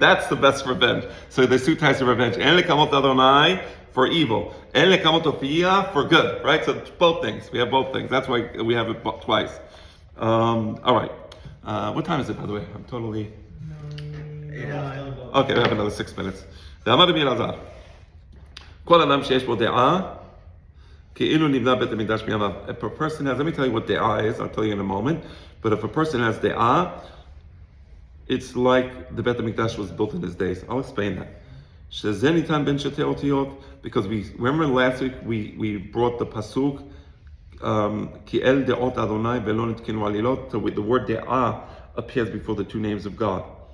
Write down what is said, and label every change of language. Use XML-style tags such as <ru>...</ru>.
<en>That's the best revenge. So there's two types of revenge. En lekamot Adonai for evil, en lekamot Ofiyah for good. Right? So both things. We have both things. That's why we have it twice. All right. What time is it, by the way? I'm totally. Okay, we have another 6 minutes.</en> <he>ואמר רבי אלעזר, כל אדם שיש בו דעה, כאילו נבנה בית המקדש מימיו.</he> <en>If a person has, let me tell you what da'ah is, I'll tell you in a moment, but if a person has da'ah, it's like the Beit HaMikdash was built in his days. I'll explain that.</en> <he>שזה ניתן בין שתי אותיות,</he> <en>because we remember last week we brought the pasuk,</en> <he>כי אל דעות אדוני ולא נתקנו עלילות,</he> <en>so the word da'ah appears before the two names of God.</en>